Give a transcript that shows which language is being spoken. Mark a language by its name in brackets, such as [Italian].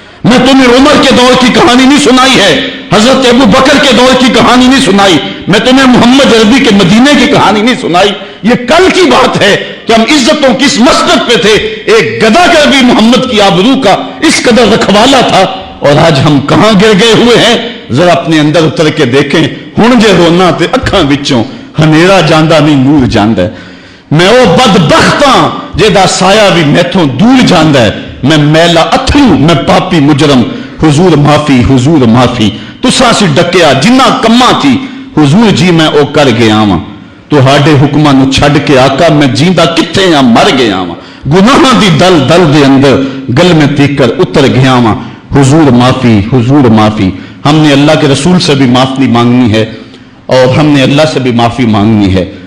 [Urdu] میں تمہیں عمر کے دور کی کہانی نہیں سنائی ہے، حضرت ابو بکر کے دور کی کہانی نہیں سنائی، میں تمہیں محمد عربی کے مدینے کی کہانی نہیں سنائی. یہ کل کی بات ہے کہ ہم عزتوں کس مسجد پہ تھے. ایک گدھا کر بھی محمد کی آبرو کا اس قدر رکھوالا تھا، اور آج ہم کہاں گر گئے ہوئے ہیں. ذرا اپنے اندر اتر کے دیکھیں. [Punjabi] ہن جے رونا تے اکھاں وچوں ہنیرا جاندا نہیں نور جاندا ہے. میں او بدبختاں جیدا سایہ بھی میتھوں دور جاندا ہے. میں میلا اتھرو، میں پاپی مجرم. حضور معافی، حضور معافی. تساں سی ڈکیا جنہ کماں تھی، حضور جی میں او کر گیا واں. تہاڈے حکماں نو چھڈ کے آقا میں جیندا کتھے ہاں، مر گیا واں. گناہاں دی دل دل دے اندر گل میں تیکر اتر گیا واں. حضور معافی، حضور معافی. [Urdu] ہم نے اللہ کے رسول سے بھی معافی مانگنی ہے، اور ہم نے اللہ سے بھی معافی مانگنی ہے.